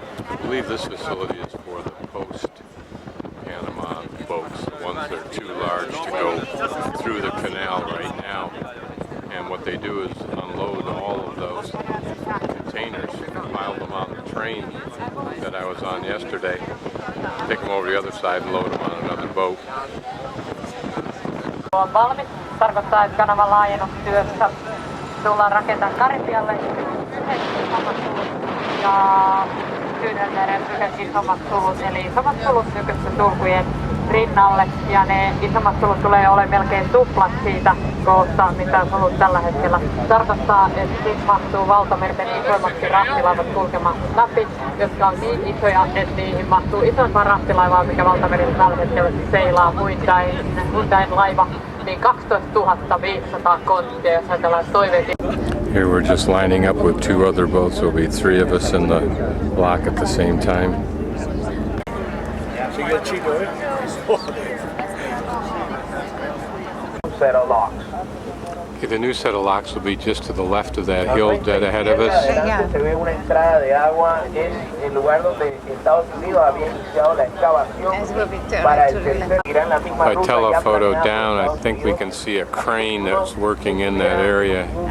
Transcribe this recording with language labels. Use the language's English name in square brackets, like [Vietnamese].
[English] I believe this facility is for the post-Panama boats, the ones that are too large to go through the canal right now. And what they do is unload all of those containers, pile them on the train that I was on yesterday, take them over the other side and load them on another boat. [Finnish] On valmis. Tarkoittaa, että kanavan laajennustyössä tullaan rakentamaan Karibialle yhdet isommat sulut ja Tyynelmeren yhdet isommat sulut, eli isommat sulut nykyisten sulkujen rinnalle. Ja ne isommat sulut tulee olemaan melkein tuplat siitä koosta, mitä sulut tällä hetkellä. Tarkoittaa, että siitä mahtuu valtamerten isoimmaksi rahtilaivat kulkemaan läpi, jotka on niin isoja, että niihin mahtuu isompaa rahtilaivaa, mikä valtamerillä tällä hetkellä seilaa Hyundain laiva. Niin 12 500 konttia, jos ajatellaan toiveita. [English] Here we're just lining up with two other boats. There'll be three of us in the lock at the same time. Set of locks. Okay, the new set of locks will be just to the left of that hill dead ahead of us. [Spanish] Se ve una entrada de agua en el lugar donde Estados Unidos había iniciado la excavación para el tercer. [English] If I telephoto down, I think we can see a crane that's working in that area.